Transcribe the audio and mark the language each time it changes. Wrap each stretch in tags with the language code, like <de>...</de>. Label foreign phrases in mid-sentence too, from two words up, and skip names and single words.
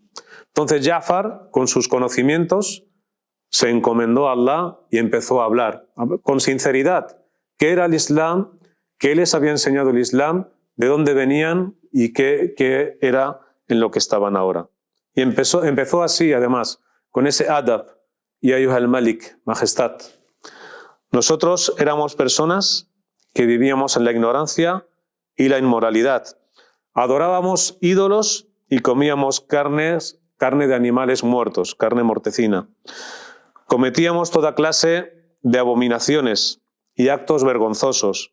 <es>Entonces Ja'far, con sus conocimientos, se encomendó a Allah y empezó a hablar con sinceridad qué era el Islam, qué les había enseñado el Islam, de dónde venían y qué era en lo que estaban ahora. Y empezó así, además, con ese adab,</es> <ar>يا أيها الملك,</ar> <es>majestad. Nosotros éramos personas que vivíamos en la ignorancia y la inmoralidad. Adorábamos ídolos y comíamos carne de animales muertos, carne mortecina. Cometíamos toda clase de abominaciones y actos vergonzosos.</es>